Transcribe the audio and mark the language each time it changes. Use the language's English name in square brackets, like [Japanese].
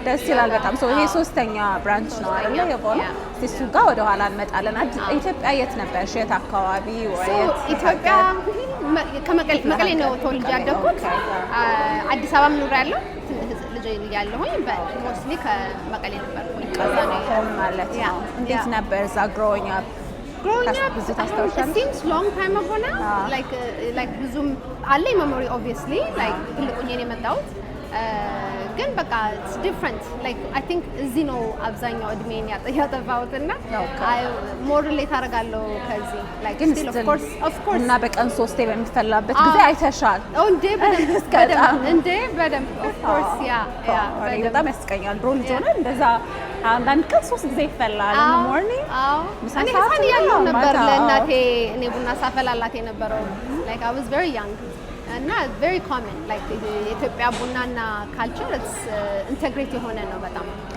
[Amharic] ደስ ይላል በጣም ሰው ይሄ ሶስተኛ ብራንች ነው አይደል የቦሎ እሱ ጋር ወደ ኋላ እንመጣለን ኢትዮጵያ የት ነበርሽ የት አካባቢ ወይ ኢትዮጵያ ከመቀሌ ነው ተወልጄ ያደግኩት አዲስ አበባ ኖሬያለሁ ልጅ እያለሁኝ በሞስትሊ ከመቀሌ ነበርኩኝ ከዛ ነው ማለት ነው እንዴት ነበር እዛ [English] growing up [Amharic] ብዙ ታስታውሻለሽ? [English] It seems long time ago now. Like [Amharic] ብዙም አለኝ [English] memory obviously like [Amharic] ትልቁኝ እኔ የመጣሁት ግን በቃ [English] it's different like I think [Amharic] እዚህ ነው አብዛኛው እድሜን ያጠፋሁትና [English] more relate [Amharic] አደርጋለሁ ከዚህ [English] like still of course [Amharic] እና በቀን 3 በሚፈላበት ጊዜ አይተሻል በደንብ [English] of course [Amharic] በጣም ያስቀኛል ድሮ ልጅ ሆነ እንደዛ አንዳንድ ቀን 3 ጊዜ ይፈላል [English] in the morning [Amharic] እኔ ህፃን እያለሁ ነበር ለእናቴ እኔ ቡና ሳፈላላት የነበረው [English] like I was very young [Amharic] እና [English] very common like [Amharic] የኢትዮጵያ ቡናና ካልቸር ኢንተግሬት የሆነ ነው በጣም